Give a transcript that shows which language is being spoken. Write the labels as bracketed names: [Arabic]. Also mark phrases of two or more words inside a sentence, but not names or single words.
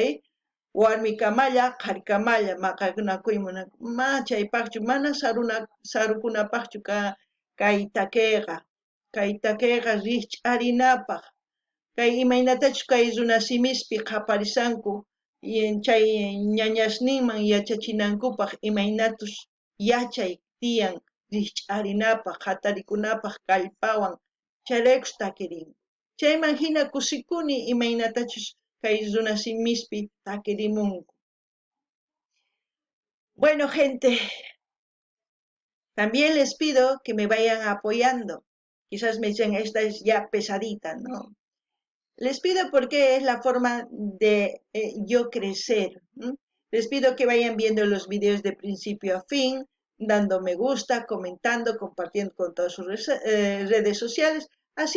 [Quechua] warmikamalla qharikamalla maqanakuyman ma chaypaqchu mana sarukunapaqchu kay takiqa riqch'arinapaq kay imaynatachus kay runa simispi qhaparisanku chay ñañasninman yachachinankupaq imaynatus yachay tiyan riqch'arinapaq hatarikunapaq kallpawan chayraykus takirin. Chayman hina kusikuni imaynatachus kay runa simispi takirimunku. [Spanish] Bueno, gente, también les pido que me vayan apoyando. Quizás me dicen, esta es ya pesadita, ¿no? Les pido porque es la forma de yo crecer. Les pido que vayan viendo los videos de principio a fin, dando me gusta, comentando, compartiendo con todas sus redes sociales.